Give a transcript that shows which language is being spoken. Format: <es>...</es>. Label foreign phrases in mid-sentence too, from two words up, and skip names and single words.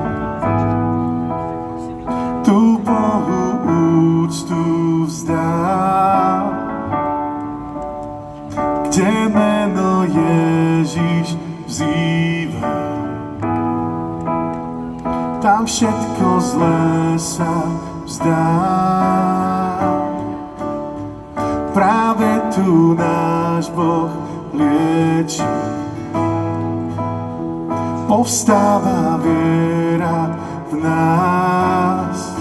<cs>Tu Bohu úctu vzdám, kde jméno Ježíš vzývá.</cs> <sk>Tam tam všetko zlé sa vzdá. Práve tu náš Boh lieči. Povstáva viera v nás.</sk>